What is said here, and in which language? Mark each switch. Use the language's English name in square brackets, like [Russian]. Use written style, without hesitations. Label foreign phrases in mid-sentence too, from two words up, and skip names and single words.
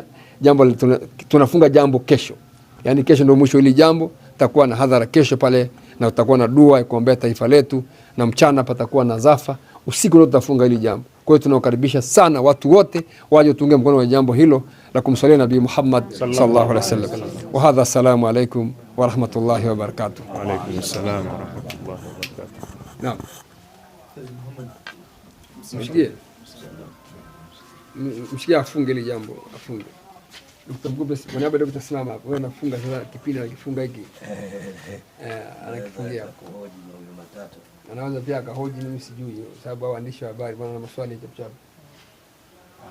[Swahili] Jambo tunafunga jambo kesho. Yaani kesho ndio mwisho hili jambo. Tutakuwa na hadhara kesho pale na tutakuwa na dua ya kuombea taifa letu, na mchana patakuwa na zafa. Usiku ndio tutafunga hili jambo. Kwa hiyo tunawakaribisha sana watu wote waje tuunge mkono wa jambo hilo la kumsalia Nabii Muhammad [Arabic] صلى الله عليه وسلم. وهذا، السلام عليكم ورحمة الله وبركاته. وعليكم السلام ورحمة الله وبركاته. [Swahili] Naam. Mshikie afunge hili jambo, afunge. Dr. Mkubwa, kwa niaba ya Dr. Simama hapo, wewe unafunga sasa kipindi anakifunga hiki. Anakifungia hapo. Anaweza pia akahoji, mimi sijui, sababu waandishi wa habari bwana na maswali chap chap.